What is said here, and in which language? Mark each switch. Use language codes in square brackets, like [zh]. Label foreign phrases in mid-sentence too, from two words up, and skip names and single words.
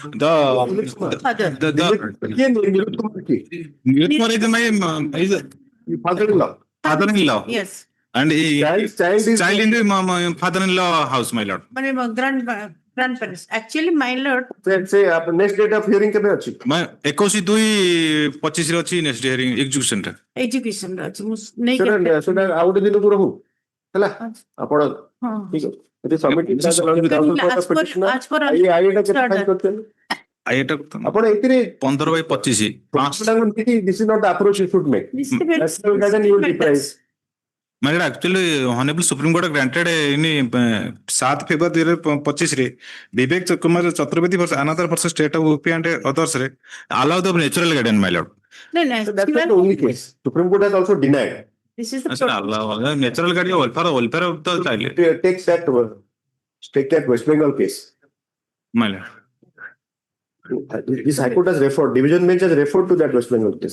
[en] Nirod Kumar is my father-in-law. Father-in-law. Yes. And child in the father-in-law house, my lord. Grandparents. Actually, my lord, say next date of hearing [or] କେବେ ଅଛି? 21/2/25 ରେ ଅଛି [en] next hearing execution [or] ଟା। education ର ଅଛି। ମୁଁ ସେଟା ନେଇକି ସେଟା ଆଉ ଗୋଟେ ଦିନକୁ ରହୁ ହେଲା ଆପଣ ହଁ। ଠିକ ଅଛି ଯଦି submit [en] As per [or] ଆଇଟା କେତେ ଫାଇଲ କରିଛନ୍ତି ଏଇଟା ଆପଣ ଏଥିରେ 15/25 [en] this is not the approach you should make. This is the very National guardian you will deprive. ମାନେ actually honourable Supreme Court granted in 7 ଫେବୃଆରୀ 2025 ରେ ବିବେକ କୁମାର ଚତୁର୍ବେଦୀ versus another versus state of UP and others ରେ allow the natural guardian, my lord. No, So that's not the only case. Supreme Court has also denied. this is the Natural guardian welfare of the child, Take that West Bengal case. my lord. This High Court has referred, division bench has referred to that West Bengal case.